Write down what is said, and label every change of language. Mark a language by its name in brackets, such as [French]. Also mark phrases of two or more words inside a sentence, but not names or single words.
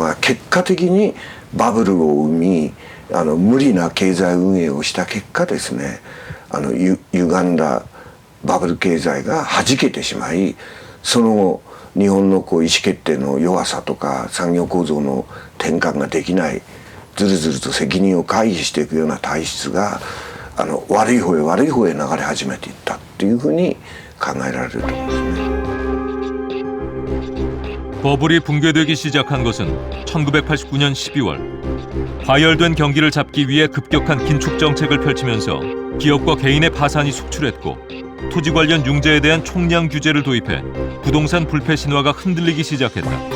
[Japanese] が結果的にバブルを生み、無理な経済運営をした結果ですね、歪んだバブル経済が弾けてしまい、その後日本の意思決定の弱さとか産業構造の転換ができない、ずるずると責任を回避していくような体質が悪い方へ悪い方へ流れ始めていったっていうふうに考えられると思いますね。 [Korean] 버블이 붕괴되기 시작한 것은 1989년 12월. 과열된 경기를 잡기 위해 급격한 긴축 정책을 펼치면서 기업과 개인의 파산이 속출했고, 토지 관련 융자에 대한 총량 규제를 도입해 부동산 불패 신화가 흔들리기 시작했다.